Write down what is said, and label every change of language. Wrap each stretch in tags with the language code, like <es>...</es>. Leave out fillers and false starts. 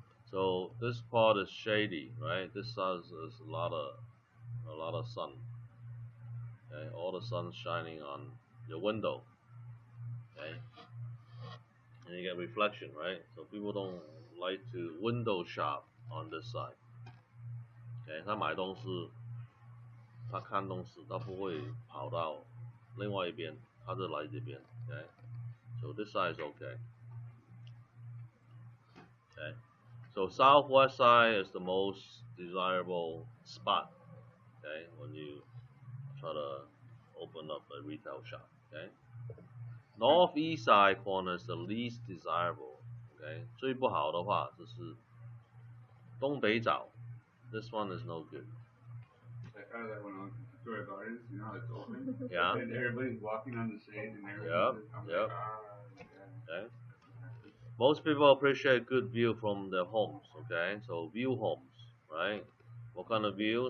<en>So this part is shady, right? This side is a lot of sun. Okay, all the sun shining on your window. Okay, and you get reflection, right? So people don't like to window shop on this side.</en> <zh>Okay， 他买东西，他看东西，他不会跑到另外一边，他就来这边。</zh> <en>Okay, so this side is okay. Okay, so southwest side is the most desirable spot. Okay, when you try to open up a retail shop. Okay, northeast side corner is the least desirable.</en> <zh>Okay, 最不好的话就是东北角。</zh> <en>This one is no good. Like I like when I was in Victoria Gardens, you know how it's open. Yeah. And everybody's walking on the shade and everything. Yep. Yeah. Okay. Most people appreciate good view from their homes. Okay, so view homes, right? What kind of view?</en>